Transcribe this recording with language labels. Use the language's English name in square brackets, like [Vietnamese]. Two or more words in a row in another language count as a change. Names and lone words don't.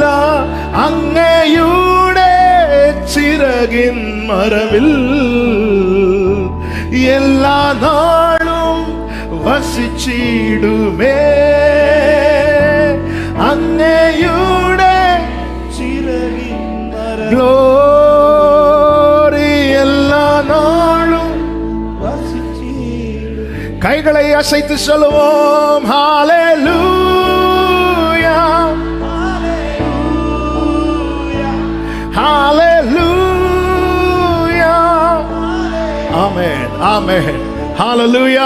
[Malayalam] അങ്ങയുടെ ചിറകിൻ മറവിൽ എല്ലാ നാളും വസിച്ചിടുമേ. അങ്ങയുടെ ചിറകിൻ മറവിൽ ഗ്ലോറി എല്ലാ നാളും വസിച്ചിടുമേ. [Tamil] கைகளை அசைத்து சொல்லுவோம், ஹalleluya ஹalleluya ஆமென் ஆமென் ஹalleluya.